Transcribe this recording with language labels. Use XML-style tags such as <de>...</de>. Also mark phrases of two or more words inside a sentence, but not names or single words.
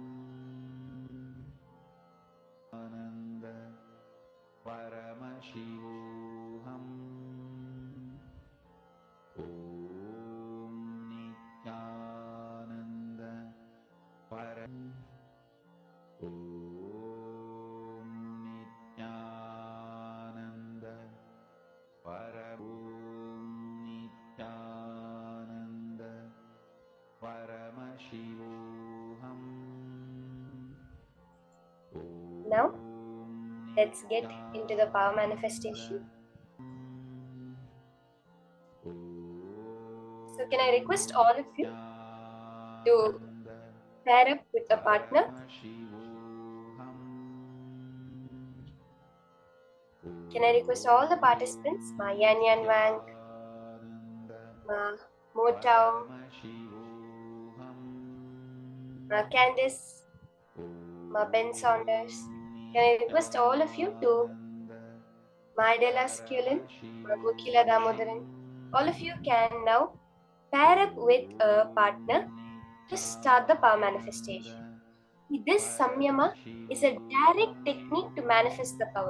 <sa>Ananda Paramashivoham Om Nityananda Om Nityananda Om Nityananda Paramashivoham.</sa> <en>Now, let's get into the power manifestation. So, can I request all of you to pair up with a partner? Can I request all the participants, Ma Yan Yan Wang, Ma Mo Tao, Ma Candice, Ma Ben Saunders. Can I request all of you to Ma Adela Skulin, Ma Gokila Damodaran. All of you can now pair up with a partner to start the power manifestation. This samyama is a direct technique to manifest the power.</en>